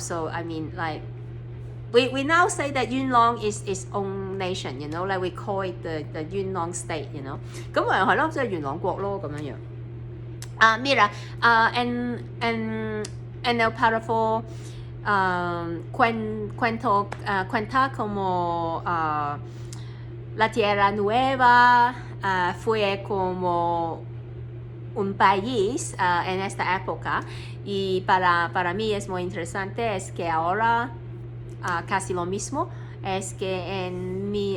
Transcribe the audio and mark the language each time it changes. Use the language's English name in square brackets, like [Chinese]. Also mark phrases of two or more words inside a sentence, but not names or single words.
[English] So, I mean, we now say that Yuen Long is its own nation, we call it the Yuen Long state, [Cantonese] 咁係咯，即係元朗國咯咁樣樣。 [Spanish] Mira, en el párrafo cuenta como la Tierra Nueva fue como un país en esta época y para mí es muy interesante es que ahora casi lo mismo es que en